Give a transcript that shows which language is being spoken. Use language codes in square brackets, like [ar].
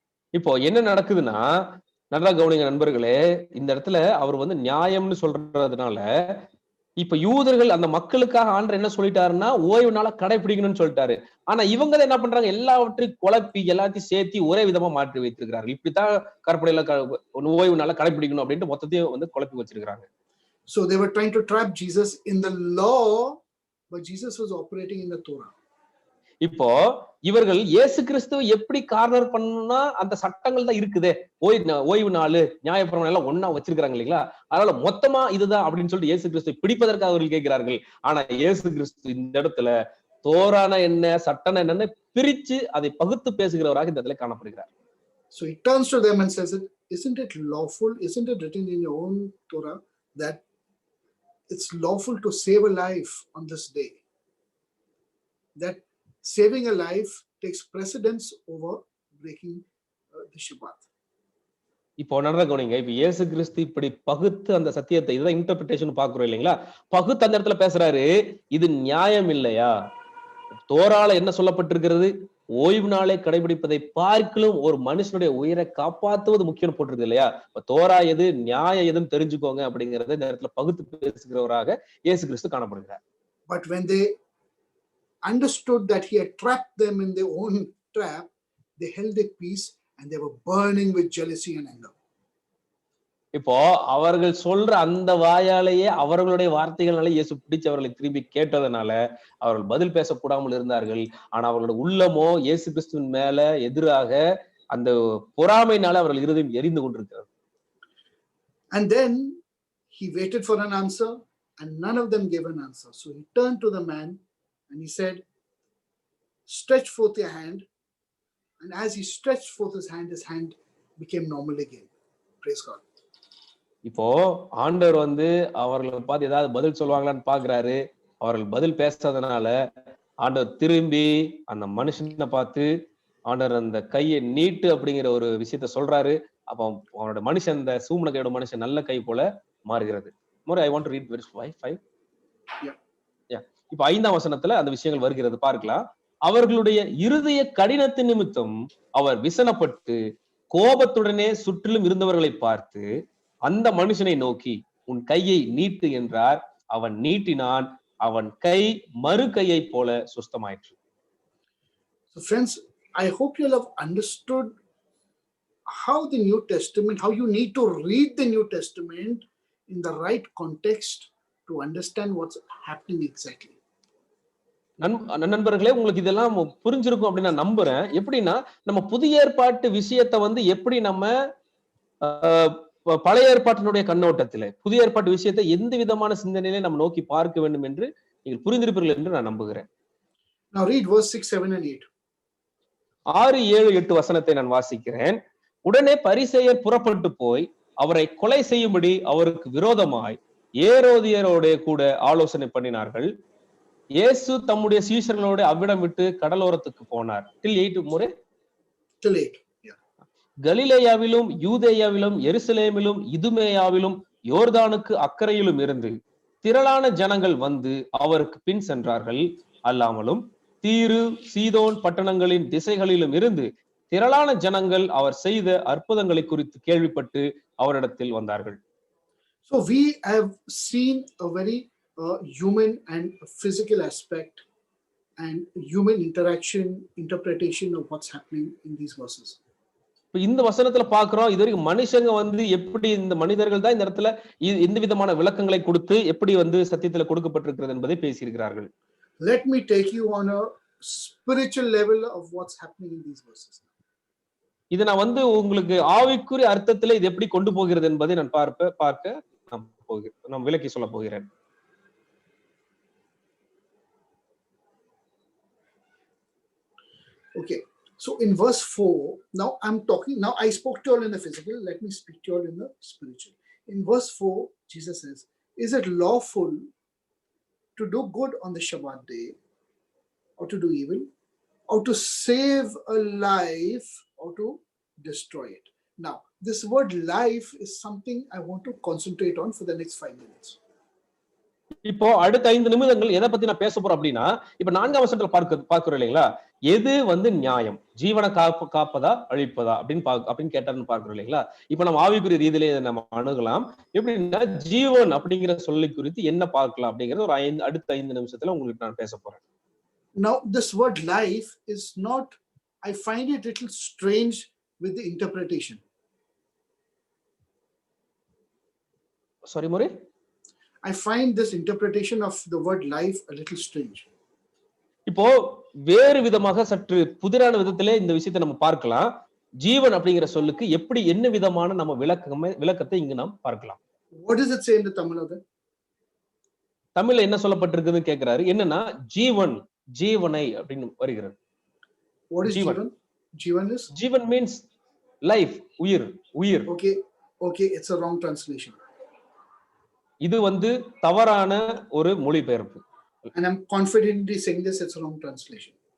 [ta] இப்போ என்ன நடக்குதுன்னா, நல்லா கவனிங்க நண்பர்களே, இந்த இடத்துல அவர் வந்து நியாயம்னு சொல்றதுனால, இப்ப யூதர்கள் அந்த மக்களுக்காக ஆண்டவர் என்ன சொல்லிட்டாருன்னா, ஓய்வு நாளை கடைபிடிக்கணும்னு சொல்லிட்டாரு. ஆனா இவங்க என்ன பண்றாங்க, எல்லாவற்றையும் குழப்பி எல்லாத்தையும் சேர்த்து ஒரே விதமா மாற்றி வைத்திருக்கிறார்கள். இப்படித்தான் கற்பனையில ஓய்வு நாளை கடைபிடிக்கணும் அப்படின்ட்டு மொத்தத்தையும் வந்து குழப்பி வச்சிருக்கிறாங்க. [en] So they were trying to trap Jesus in the law, but Jesus was operating in the Torah. [ta] இப்போ இவர்கள் இயேசு கிறிஸ்துவை எப்படி கார்னர் பண்ணா அந்த சட்டங்கள் தான் இருக்குதே, ஓய்வு நாள், நியாயப்பிரமாணம் எல்லாம் ஒன்னா வச்சிருக்காங்க இல்லைங்களா? அதனால மொத்தமா இதுதான் அப்படின்னு சொல்லிட்டு இயேசு கிறிஸ்துவை பிடிப்பதற்காக அவர்கள் கேட்கிறார்கள். ஆனா இயேசு கிறிஸ்து இந்த இடத்துல தோரான என்ன, சட்டன என்னன்னு பிரிச்சு அதை பகுத்து பேசுகிறவராக இந்த இடத்துல காணப்படுகிறார். [en] So he turns to them and says, isn't it lawful, isn't it written in your own Torah that it's lawful to save a life on this day? That saving a life takes precedence over breaking the Shabbat. [ta] இப்போ நல்லா கவனிங்க. இப்ப இயேசு கிறிஸ்து இப்படி பகுத்து அந்த சத்தியத்தை, இதுதான் இன்டர்பிரேஷன் பாக்குறோம் இல்லைங்களா? பகுத்து அந்த இடத்துல பேசுறாரு, இது நியாயம் இல்லையா? தோரால என்ன சொல்லப்பட்டிருக்கிறது? ஓய்வு நாளை கடைபிடிப்பதை பார்க்கிலும் ஒரு மனுஷனுடைய உயிரை காப்பாத்துவது முக்கியம் போட்டிருக்கு இல்லையா? தோரா எது, நியாயம் எதுன்னு தெரிஞ்சுக்கோங்க அப்படிங்கறத இந்த இடத்துல பகுத்து பேசுகிறவராக இயேசு கிறிஸ்து காணப்படுகிறார். [en] But when they understood that he had trapped them in their own trap, they held their peace and they were burning with jealousy and anger. [ta] இப்போ அவர்கள் சொல்ற அந்த வாயாலேயே அவர்களுடைய வார்த்தைகளால இயேசு பிடிச்சு அவர்களை திரும்பி கேட்டதனால அவர்கள் பதில் பேசக்கூடாமல் இருந்தார்கள். ஆனா அவர்களுடைய உள்ளமோ இயேசு கிறிஸ்துவின் மேல எதிராக அந்த பொறாமையினால அவர்கள் இருதயம் எரிந்து கொண்டிருக்கிறது. [en] And then he waited for an answer and none of them gave an answer. So he turned to the man and he said, stretch forth your hand. And as he stretched forth his hand became normal again. Praise God. [ta] இப்போ ஆண்டவர் அவர்களை பார்த்து ஏதாவது பதில் சொல்லுவாங்களான்னு பாக்குறாரு. அவர்கள் பதில் பேசாதனால ஆண்டவர் திரும்பி அந்த மனுஷனை பார்த்து ஆண்டவர் அந்த கையை நீட்டு அப்படிங்கிற ஒரு விஷயத்த சொல்றாரு. அப்போ அவனோட மனுஷன், அந்த சூமன கையோட மனுஷன் நல்ல கை போல மாறுகிறது. [en] more I want to read verse 5. Yeah. [ta] இப்போ 5ஆம் வசனத்துல அந்த விஷயங்கள் வருகிறது, பார்க்கலாம். அவர்களுடைய இருதய கடினத்தின் நிமித்தம் அவர் விசனப்பட்டு கோபத்துடனே சுற்றிலும் இருந்தவர்களை பார்த்து அந்த மனுஷனை நோக்கி உன் கையை நீட்டு என்றார். அவன் நீட்டினான். அவன் கை மறு கையை போல சுஸ்தமாயிற்று. [en] So friends, I hope you have understood how the New Testament, how you need to read the New Testament in the right context to understand what's happening exactly. [ta] நண்பர்களே, உங்களுக்கு இதெல்லாம் புரிஞ்சிருக்கும் அப்படின்னு நான் நம்புறேன். எப்படின்னா, நம்ம புதிய ஏற்பாட்டு விஷயத்தை எப்படி நம்ம பழைய ஏற்பாட்டினுடைய கண்ணோட்டத்திலே புதிய ஏற்பாட்டு விஷயத்தை எந்த விதமான சிந்தனையிலே நம்ம நோக்கி பார்க்க வேண்டும் என்று நீங்கள் புரிந்திருப்பீர்கள் என்று நான் நம்புகிறேன். [en] Now read verse 6, 7 and 8. [ta] 6, 7, 8 வசனத்தை நான் வாசிக்கிறேன். உடனே பரிசேயர் புறப்பட்டு போய் அவரை கொலை செய்யும்படி அவருக்கு விரோதமாய் ஏரோதியரோட கூட ஆலோசனை பண்ணினார்கள். இயேசு தம்முடைய சீஷர்களோடு அவ்விடம் விட்டு கடலோரத்துக்கு போனார். [en] till 8 முறை till 8. [ta] கலிலேயாவிலும் யூதேயாவிலும் எருசலேமிலும் இதுமேயாவிலும் யோர்தானுக்கு அக்கறையிலும் இருந்து திரளான ஜனங்கள் வந்து அவருக்கு பின் சென்றார்கள். அல்லாமலும் தீரு சீதோன் பட்டணங்களின் திசைகளிலும் இருந்து திரளான ஜனங்கள் அவர் செய்த அற்புதங்களை குறித்து கேள்விப்பட்டு அவரிடத்தில் வந்தார்கள். [en] So we have seen a very human and physical aspect and human interaction, interpretation of what's happening in these verses. [ta] இந்த வசனத்துல பாக்குறோம், இது வரைக்கும் மனுஷங்க எப்படி இந்த மனிதர்கள் தான் இந்த இடத்துல இந்த விதமான விளக்கங்களை கொடுத்து எப்படி சத்தியத்துல கொடுக்கப்பட்டிருக்கிறது என்பதை பேசியிருக்கிறார்கள். [en] Let me take you on a spiritual level of what's happening in these verses. [ta] இதை நான் உங்களுக்கு ஆவிக்குரிய அர்த்தத்துல இது எப்படி கொண்டு போகிறது என்பதை நான் பார்க்க நான் விளக்கி சொல்ல போகிறேன். [en] Okay. So in verse 4, now I spoke to you all in the physical, let me speak to you all in the spiritual. In verse 4, Jesus says, is it lawful to do good on the Shabbat day or to do evil, or to save a life or to destroy it? Now, this word life is something I want to concentrate on for the next 5 minutes. [ta] இப்போ அடுத்த 5 நிமிடங்கள் எதை பத்தி நான் பேச போறேன் அப்படின்னா, இப்ப 4ஆம் வசனத்துல பார்க்கிறோம் இல்லைங்களா, எது நியாயம், ஜீவனை காப்பதா அழிப்பதா அப்படின்னு கேட்டாருன்னு பார்க்கிறோம் இல்லைங்களா. இப்ப நம்ம ஆவிக்குரிய ரீதியிலே நம்ம அணுகலாம். எப்படின்னா, ஜீவன் அப்படிங்கிற சொல்லி குறித்து என்ன பார்க்கலாம் அப்படிங்கறது ஒரு அடுத்த 5 நிமிஷத்துல உங்களுக்கு நான் பேச போறேன். [en] Now this word life is not, I find it a little strange with the interpretation. Sorry, Murray? I find this interpretation of the word life a little strange. [ta] இப்போ வேறு விதமாக சற்று புதிரான விதத்திலே இந்த விஷயத்தை நம்ம பார்க்கலாம். ஜீவன் அப்படிங்கிற சொல்லுக்கு எப்படி என்ன விதமான நம்ம விளக்கத்தை இங்கு நாம் பார்க்கலாம். [en] What does it say in the Tamil? [ta] தமிழ்ல என்ன சொல்லப்பட்டிருக்குன்னு கேக்குறாரு. என்னன்னா, ஜீவன், ஜீவனை அப்படின்னு வருகிறது. [en] What is jeevan? Jeevan means life, உயிர். Okay, it's a wrong translation. [ta] இது தவறான ஒரு மொழிபெயர்ப்பு. [en] And I'm confidently saying this, it's a wrong translation.